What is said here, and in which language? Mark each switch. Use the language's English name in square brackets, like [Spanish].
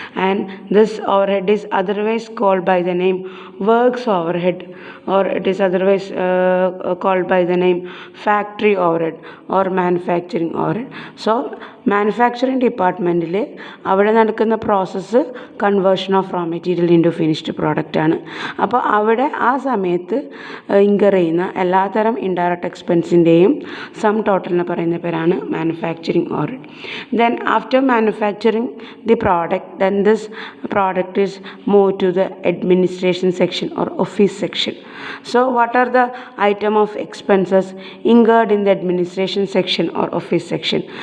[English] And this overhead is otherwise called by the name works overhead, or it is otherwise called by the name factory overhead or manufacturing overhead. [Malayalam] So manufacturing ഡിപ്പാർട്ട്മെൻറ്റിൽ അവിടെ നടക്കുന്ന process [English] conversion of raw material into finished [Malayalam] പ്രോഡക്റ്റാണ്. അപ്പോൾ അവിടെ ആ സമയത്ത് incur ചെയ്യുന്ന എല്ലാതരം ഇൻഡയറക്റ്റ് എക്സ്പെൻസിൻ്റെയും സം ടോട്ടലിനെ പറയുന്ന പേരാണ് manufacturing overhead. [English] Then after manufacturing the product, then this product is move to the administration section or office section. So what are the item of expenses incurred in the administration section or office section?